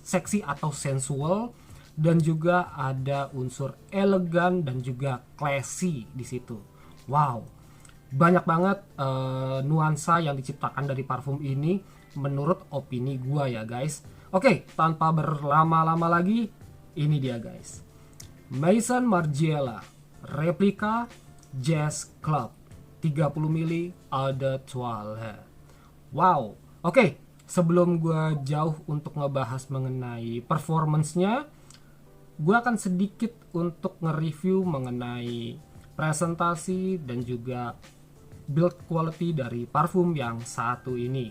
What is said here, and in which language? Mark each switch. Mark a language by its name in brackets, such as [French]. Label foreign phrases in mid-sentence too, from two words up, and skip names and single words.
[Indonesian] Seksi atau sensual, dan juga ada unsur elegan dan juga classy di situ. Wow. Banyak banget nuansa yang diciptakan dari parfum ini menurut opini gua ya guys. Oke, tanpa berlama-lama lagi, ini dia guys. Maison Margiela Replica Jazz Club 30 ml Eau de Toilette. Wow. Oke, sebelum gua jauh untuk ngebahas mengenai performance-nya, gua akan sedikit untuk nge-review mengenai presentasi dan juga [English] build quality [Indonesian] dari parfum yang satu ini.